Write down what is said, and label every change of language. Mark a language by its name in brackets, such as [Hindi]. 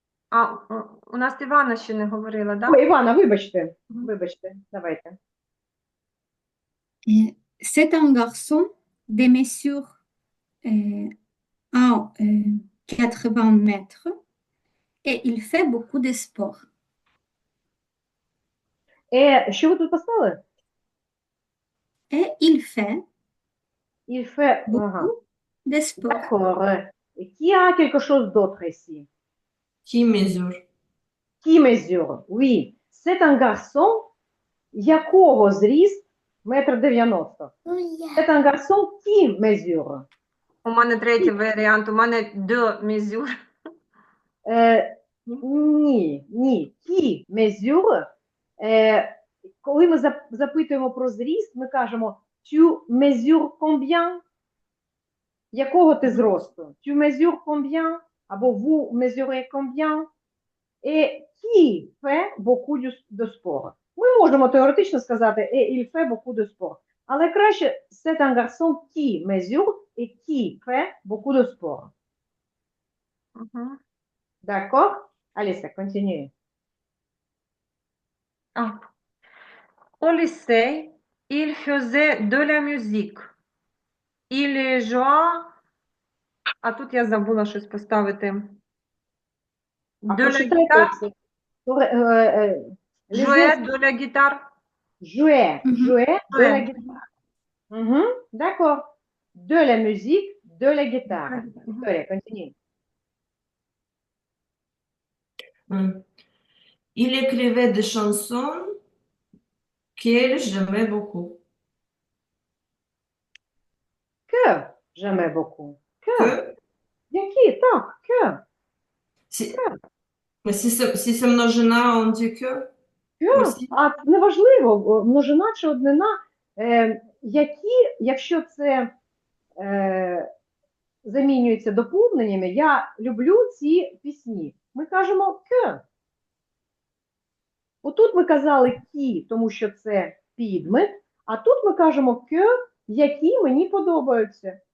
[Ukrainian] А, у нас Івана ще не говорила, да? Ой, Івана, вибачте. Вибачте, давайте. [French] C'est un garçon des mesures 80 mètres et il fait beaucoup de sport. [Ukrainian] Що ви тут поставили? [French] Et il fait Il fait... Ага. beaucoup de sport. D'accord. Qui a quelque chose d'autre ici? Qui mesure? Qui mesure? Oui. C'est un garçon, якого зріст 1,90 м. C'est un garçon qui mesure. [Ukrainian] У мене третій варіант, у мене «de mesure». [French] Ні. Qui mesure. [Ukrainian] Коли ми запитуємо про зріст, ми кажемо tu mesures combien? Якого ти зросту? Tu mesures combien? [French] Або vous mesurez combien? Et qui fait beaucoup de sport? Ми можемо теоретично сказати et il fait beaucoup de sport. Але краще c'est un garçon qui mesure et qui fait beaucoup de sport. D'accord? Allez, ça continue. Au lycée, il faisait de la musique. Il jouait... [Ukrainian] А тут я забула щось поставити. А [French] De la [Ukrainian] почитайте [French] guitare. [Ukrainian] це. [French] Jouait de la guitare. Jouer de la Ouais. guitare. D'accord. De la musique, de la guitare. Victoria, continue. Il écrivait des chansons qu'elle j'aimais beaucoup. Que j'aimais beaucoup. Que. Que, Які? Так, que. si, mais si c'est množina, on dit que Que. aussi. [Ukrainian] А неважливо, множина чи однина. Якщо це замінюється доповненнями, я люблю ці пісні. Ми кажемо que. Отут ми казали кі, тому що це підмет, а тут ми кажемо que, які мені подобаються.